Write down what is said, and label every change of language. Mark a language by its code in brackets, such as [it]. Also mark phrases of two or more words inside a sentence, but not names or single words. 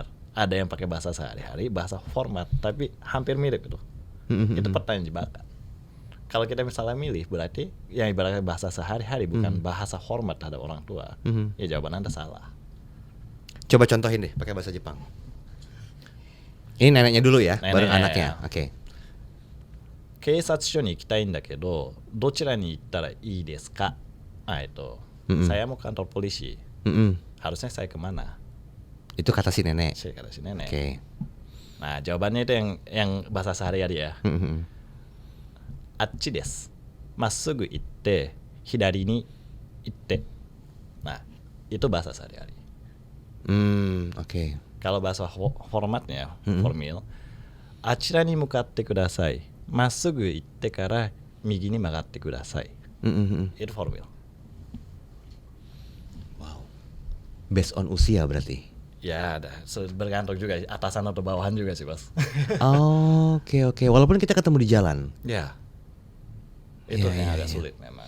[id] Ada yang pakai bahasa sehari-hari, bahasa format, tapi hampir mirip itu. Itu pertanyaan jebakan. Kalau kita misalnya milih, berarti yang ibaratnya bahasa sehari-hari bukan bahasa hormat terhadap orang tua. Ya jawaban Anda salah. Coba contohin deh pakai bahasa Jepang. Ini neneknya dulu ya, Nenek. baru anaknya. Oke. [ja] 警察署に行きたいんだけど、どちらに行ったらいいですか? [id] Saya mau kantor polisi. Harusnya saya kemana? Itu kata si nenek. Kata si nenek. Oke. Nah, jawabannya itu yang bahasa sehari-hari ya. [ja] あっちです. まっすぐ行って、左に行って. [id] Nah, itu bahasa sehari-hari. Oke. Kalau bahasa formatnya, formal, [ja] あちらに向かってください. まっすぐ行ってから右に曲がってください. [id] Itu formal. Wow. [en] Based on [id] usia berarti. Ya, ada. Bergantung juga atasan atau bawahan juga sih, Bos. Oke. Walaupun kita ketemu di jalan. Ya. Itu Iya, yang agak iya. sulit memang.